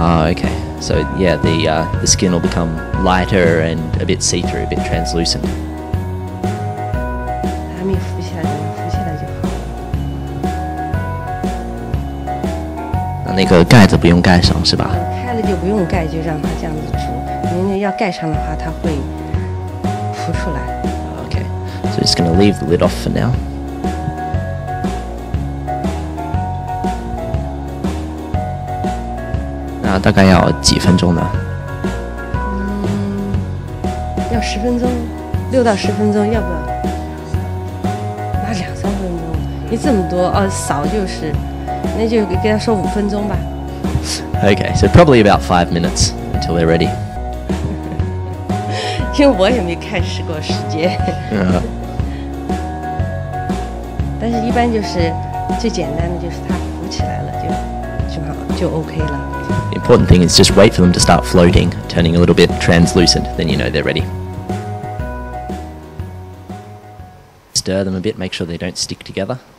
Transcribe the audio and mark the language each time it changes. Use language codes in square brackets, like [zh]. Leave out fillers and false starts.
[en] Okay. So yeah, the skin will become lighter and a bit see-through, a bit translucent. [zh] 还没浮起来，等它浮起来就好了。那个盖子不用盖上，是吧？开了就不用盖，就让它这样子煮。因为要盖上的话，它会浮出来。 [en] Okay. So just going to leave the lid off for now. [zh] 那大概要几分钟呢？要10分钟，6到10分钟，要不要？那2、3分钟，你这么多少就是，那就给他说5分钟吧。 [en] Okay, so probably about 5 minutes until they're ready. [zh] 因为我也没看试过时间。但是一般就是最简单的就是它浮起来了就 OK 了。 [en] The important thing is just wait for them to start floating, turning a little bit translucent, then you know they're ready. Stir them a bit, make sure they don't stick together.